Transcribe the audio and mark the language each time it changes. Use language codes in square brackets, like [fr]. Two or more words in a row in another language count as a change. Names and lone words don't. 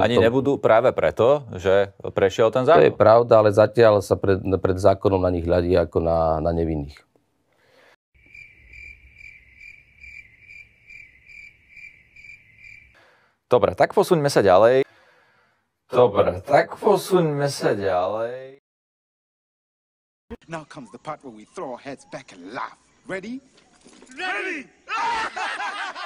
[sk] Ani nebudú práve preto, že prešiel ten zákon? To je pravda, ale zatiaľ sa pred zákonom na nich hľadí ako na nevinných. Dobre, tak posuňme sa ďalej. [en] Now comes the part where we throw our heads back and laugh. Ready? Ready!